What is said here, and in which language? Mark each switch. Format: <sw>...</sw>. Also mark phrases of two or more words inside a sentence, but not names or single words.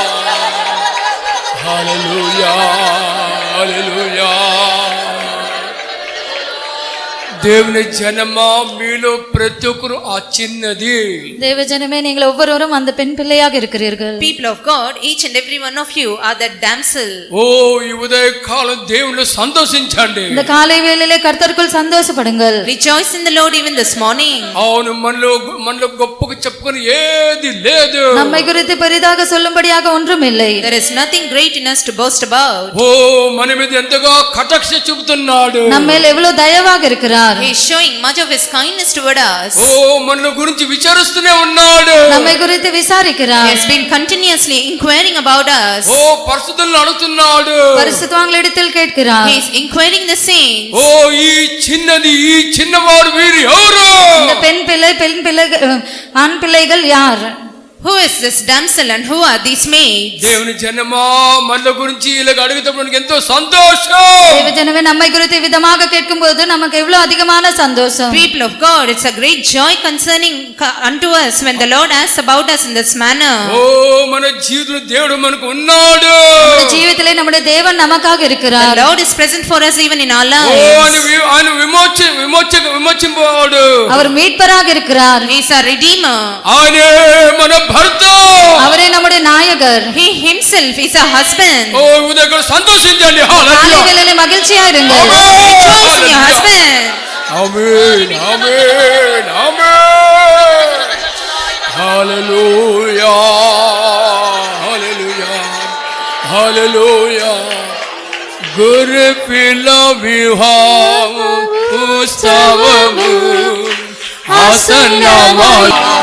<te>హల్లెలూయా. హల్లెలూయా. దేవుని జనమా మీలో ప్రతి ఒక్కరు ఆ చిన్నది.</te> <ta>தேவஜனமே நீங்கள் ஒவ்வொருவரும் அந்த பெண் பிள்ளையாக இருக்கிறீர்கள்.</ta> <en>People of God, each and every one of you are that damsel.</en> <te>ఓ ఈ ఉదయ కాలం దేవునిలో సంతోషించండి.</te> <ta>இந்த காலை வேளையிலே கர்த்தருக்குள் சந்தோஷப்படுங்கள்.</ta> <en>Rejoice in the Lord even this morning.</en> <te>అవును మనలో గొప్పగా చెప్పుకొని ఏది లేదు.</te> <ta>நம்மை குறித்து பெரிதாக சொல்லும்படியாக ஒன்றும் இல்லை.</ta> <en>There is nothing great in us to boast about.</en> <te>ఓ మన మీద ఎంతగా కటాక్ష చూపుతున్నాడు.</te> <ta>நம்ம மேல் எவ்வளவு தயவாக இருக்கிறார்.</ta> <en>He is showing much of his kindness toward us.</en> <te>ఓ మనల గురించి విచారిస్తూనే ఉన్నాడు.</te> <ta>நம்மை குறித்து விசாரிக்கிறார்.</ta> <en>He has been continuously inquiring about us.</en> <te>ఓ పరిశుద్ధులను అడుగుతున్నాడు.</te> <ta>பரிசுத்தவான்களிடத்தில் கேட்கிறார்.</ta> <en>He is inquiring the saints.</en> <te>ఓ ఈ చిన్నది ఈ చిన్నవాడు వీరు ఎవరు?</te> <ta>இந்த பெண் பிள்ளைகள் ஆண் பிள்ளைகள் யார்?</ta> <en>Who is this damsel and who are these maids?</en> <te>దేవుని జనమా మనల గురించి ఇలా అడిగితే మనకి ఎంతో సంతోషం.</te> <ta>தேவஜனமே நம்மை குறித்து விதமாக கேட்கும்போது நமக்கு எவ்வளவு அதிகமான சந்தோஷம்.</ta> <en>People of God, it's a great joy concerning unto us when the Lord asks about us in this manner.</en> <te>ఓ మన జీవితంలో దేవుడు మనకు ఉన్నాడు.</te> <ta>நம்முடைய ஜீவிதத்திலே நம்முடைய தேவன் நமக்காக</ta> <en>The</en> <ta>இருக்கிறார்.</ta> <en>Lord is present for us even in our ఓ lives.</en> <te>ఆయన విమోచింపవాడు.</te> <ta>அவர் மீட்பராக இருக்கிறார்.</ta> <en>He is our redeemer.</en> <te>ఆయనే మన భర్త.</te> <ta>அவரே நம்முடைய நாயகர்.</ta> <en>He himself is our husband.</en> <te>ఓ ఉదయం సంతోషించండి.</te> <ta>காலை</ta> <te>హల్లెలూయా.</te> <ta>வேளையிலே மகிழ்ச்சியா இருங்கள்.</ta> <en>Rejoice in your husband.</en> <te>ఆమేన్. ఆమేన్. ఆమేన్. హల్లెలూయా. హల్లెలూయా. హల్లెలూయా. గొర్రె పిల్ల వివాహము ఉత్సవము ఆసన్నమై.</te>